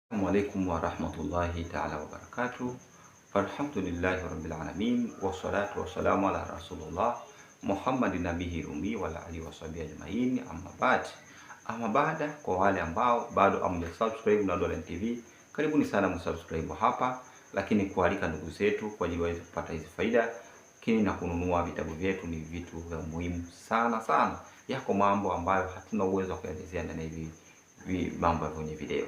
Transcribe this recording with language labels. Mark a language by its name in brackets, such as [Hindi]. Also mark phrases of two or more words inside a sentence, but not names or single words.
[Arabic] السلام عليكم ورحمة الله تعالى وبركاته. الحمد لله رب العالمين والصلاة والسلام على رسول الله محمد نبيه الأمي وعلى آله وصحبه أجمعين، أما بعد. [Swahili] Ama baada, kwa wale ambao bado hamjasubscribe na Nurdin TV, karibuni sana msubscribe hapa, lakini kualika ndugu zetu kwa ajili waweze kupata hizi faida, lakini na kununua vitabu vyetu ni vitu vya muhimu sana sana. Yako mambo ambayo hatuna uwezo wa kuelezea ndani hivi mambo kwenye video.